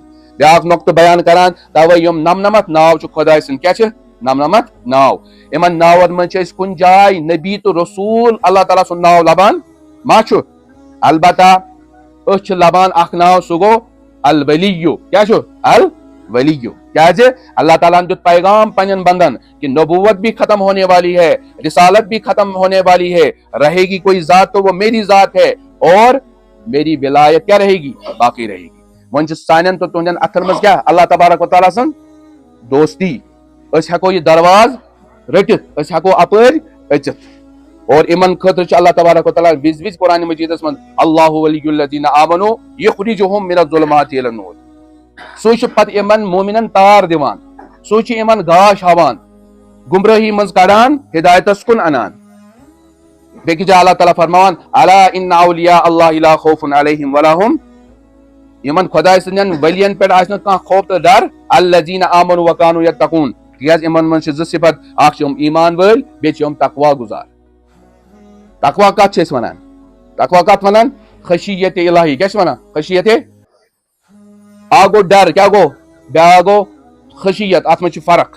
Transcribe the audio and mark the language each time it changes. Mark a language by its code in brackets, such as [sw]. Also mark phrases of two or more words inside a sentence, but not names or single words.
[ks] بیاکھ نۄقطہٕ بیان کران توے یِم 99 ناو چھِ خۄداے سٕنٛدۍ کیٛاہ چھِ 99 ناو. یِمن ناون منٛز چھِ أسۍ کُنہِ جایہِ نبی تہٕ رسوٗل اللہ تعالیٰ سُنٛد ناو لبان ما چھُ البتہ أسۍ چھِ لبان اکھ ناو سُہ گوٚو الولیو کیٛاہ چھُ الولیو کیٛازِ اللہ تعالیٰ ہن دیُت پیغام پننٮ۪ن بندن کہ [ur] نبوت بھی ختم ہونے والی ہے رسالت بھی ختم ہونے والی ہے رہے گی کوئی ذات تو وہ میری ذات ہے اور میری ولایت کیا رہے گی باقی رہے گی. [ks] وۄنۍ چھِ سانٮ۪ن تہٕ تُہنٛدٮ۪ن اتھن منٛز کیٛاہ اللہ تبارک و تعالیٰ سٕنٛز دوستی. أسۍ ہٮ۪کو یہِ دروازٕ رٔٹِتھ أسۍ ہٮ۪کو اپٲرۍ أژِتھ. اور یِمن خٲطرٕ چھُ اللہ تبارک و تعالیٰ وِزِ وِزِ قرآنِ مجیدس منٛز [ar] اللہ ولی الذین آمنوا یخرجہم من الظلمات الی النور [ks] سُے چھُ پتہٕ یِمن مومنن تار دِوان سُے چھُ یِمن گاش ہاوان گمرٲہی منٛز کڑان ہدایتس کُن انان. بیٚکہِ جایہِ اللہ تعالیٰ فرماوان [ar] الا ان اولیاء اللہ لا خوف علیہم ولا ہم [ks] یِمن خۄداے سٕنٛدٮ۪ن ؤلین پٮ۪ٹھ آسہِ نہٕ کانٛہہ خوف تہٕ ڈر [ar] الذین آمنوا وکانوا یتقون [ks] تِکیٛازِ یِمن منٛز چھِ 2 صفت اکھ چھِ یِم ایمان وٲلۍ بیٚیہِ چھِ یِم تقوا گُزار. تقوا کتھ چھِ أسۍ ونان تقوا کتھ ونان خشیت الہی کیٛاہ چھِ ونان خشیت اکھ گوٚو ڈر کیٛاہ گوٚو بیاکھ گوٚو خشیت اتھ منٛز چھِ فرق.